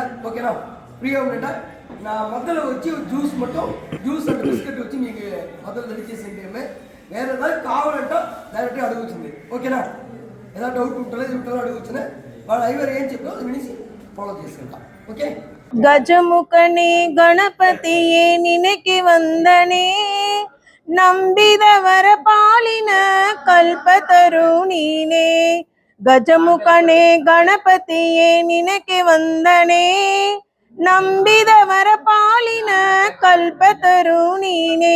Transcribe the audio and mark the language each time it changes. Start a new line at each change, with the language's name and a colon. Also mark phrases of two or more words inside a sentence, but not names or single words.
Telugu: ఓకేనా, ఫ్రీగా ఉండంట. నా మధ్యలో వచ్చి
English: juice and biscuit
Telugu: వచ్చి మీకు మధ్యలో దడిచేసింది. వేరే ఏதாவது కావాలంట డైరెక్ట్గా అడుగుతుంది. ఓకేనా, ఏదైనా డౌట్ ఉంటుందో అడుగుతున్నా. వాళ్ళు ఐవర్ ఏం చెప్పారో అది వినేసి ఫాలో చేసుకుంటా. ఓకే.
Kannada: ಗಜಮುಖನೇ ಗಣಪತಿಯೇ ನಿನಗೆ ವಂದನೆ, ನಂಬಿದವರ ಪಾಲಿನ ಕಲ್ಪತರು ನೀನೇ. ಗಜಮುಖನೇ ಗಣಪತಿಯೇ ನಿನಗೆ ವಂದನೆ, ನಂಬಿದವರ ಪಾಲಿನ ಕಲ್ಪತರು ನೀನೇ.